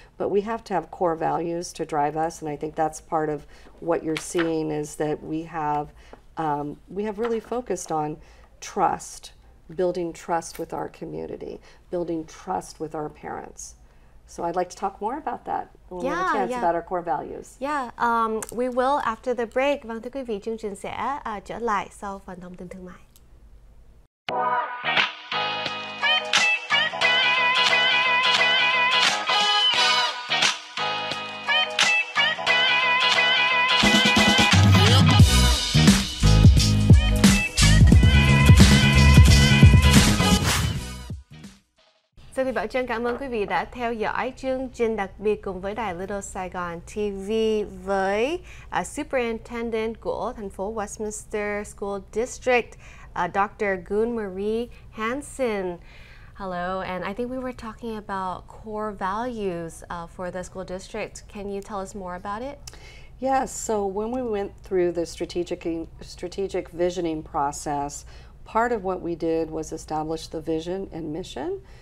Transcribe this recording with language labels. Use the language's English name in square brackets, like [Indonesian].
[English] But we have to have core values to drive us, and I think that's part of what you're seeing is that we have really focused on trust, building trust with our community, building trust with our parents. So I'd like to talk more about that when we have a chance about our core values. Yeah, we will after the break. [Vietnamese] Vâng, thưa quý vị, chương trình sẽ trở lại sau phần thông tin thương mại. Sau khi Bảo Trân cảm ơn quý vị đã theo dõi chương trình đặc biệt cùng với đài Little Saigon TV với Superintendent của thành phố Westminster School District, Dr. Gun Marie Hansen. [English] Hello, and I think we were talking about core values for the school district. Can you tell us more about it? Yes, so when we went through the strategic visioning process, part of what we did was establish the vision and mission.